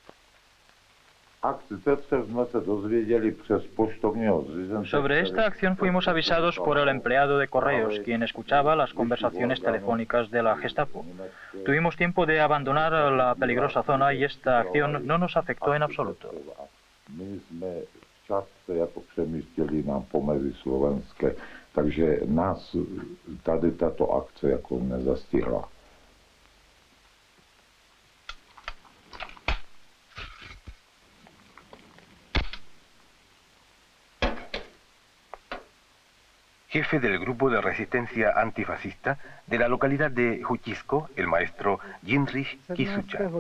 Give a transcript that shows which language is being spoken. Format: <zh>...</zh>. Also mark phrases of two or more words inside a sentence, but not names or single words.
<es>Sobre esta acción fuimos avisados por el empleado de correos, quien escuchaba las conversaciones telefónicas de la Gestapo. Tuvimos tiempo de abandonar la peligrosa zona y esta acción no nos afectó en absoluto.</es> <cs>Takže nás tady tato akce jako nezastihla.</cs> <es>Jefe del grupo de resistencia antifascista de la localidad de Jutisco, el maestro Jindřich Kisucha.</es>